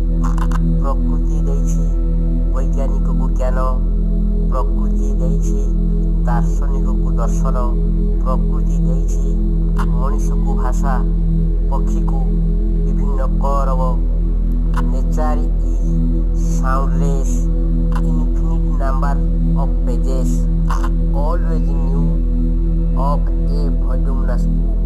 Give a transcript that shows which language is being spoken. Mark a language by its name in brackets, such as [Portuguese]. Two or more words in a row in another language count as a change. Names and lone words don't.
[Odia] ପ୍ରକୃତି ଦେଇଛି ବୈଜ୍ଞାନିକକୁ ଜ୍ଞାନ, ପ୍ରକୃତି ଦେଇଛି ଦାର୍ଶନିକକୁ ଦର୍ଶନ, ପ୍ରକୃତି ଦେଇଛି ମଣିଷକୁ ଭାଷା, ପକ୍ଷୀକୁ ବିଭିନ୍ନ କରବ। [English] nature is soundless, infinite number of pages, always new of a voluminous book.